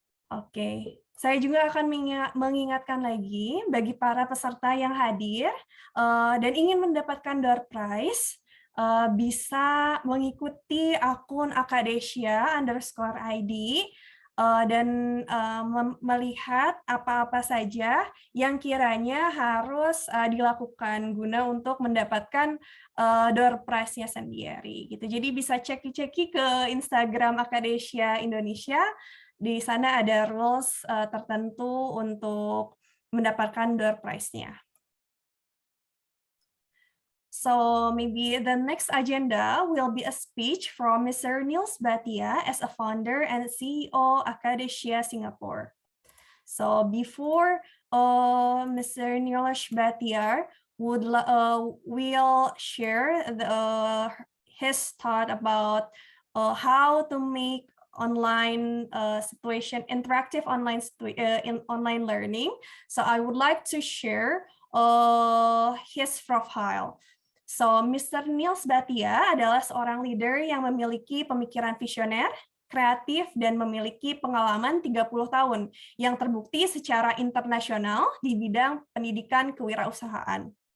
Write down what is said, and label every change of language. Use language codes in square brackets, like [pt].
[id] Oke, saya juga akan mengingatkan lagi bagi para peserta yang hadir dan ingin mendapatkan door prize, bisa mengikuti akun Akadesia_ID dan melihat apa-apa saja yang kiranya harus dilakukan guna untuk mendapatkan door prize-nya sendiri. Gitu. Jadi bisa ceki-ceki ke Instagram Akadesia Indonesia. Di sana ada rules tertentu untuk mendapatkan door prize-nya. [en] So maybe the next agenda will be a speech from Mr. Niels Bhatia as a founder and CEO Akadesia Singapore. So before Mr. Niels Bhatia will share his thought about how to make online interactive online learning. So I would like to share his profile. So Mr. [id] Niels Bhatia adalah seorang leader yang memiliki pemikiran visioner, kreatif, dan memiliki pengalaman 30 tahun yang terbukti secara internasional di bidang pendidikan kewirausahaan.